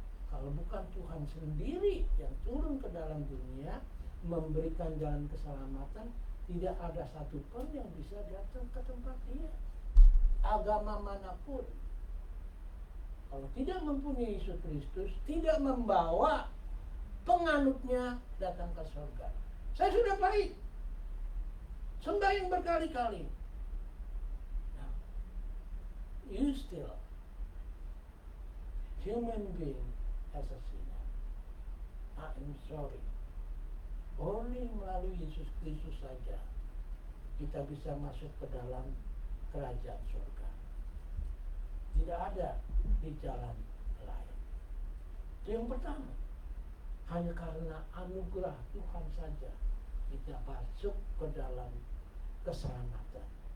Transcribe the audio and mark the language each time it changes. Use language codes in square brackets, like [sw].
[id] Kalau bukan Tuhan sendiri yang turun ke dalam dunia memberikan jalan keselamatan, tidak ada satupun yang bisa datang ke tempat Dia. Agama manapun, kalau tidak mempunyai Yesus Kristus, tidak membawa penganutnya datang ke surga. Saya sudah baik, sembahyang berkali-kali. [en] Nah, you still human being as a sinner. I am sorry. [id] Only melalui Yesus Kristus saja kita bisa masuk ke dalam kerajaan surga. Tidak ada di jalan lain. Itu yang pertama. Hanya karena anugerah Tuhan saja kita masuk ke dalam keselamatan.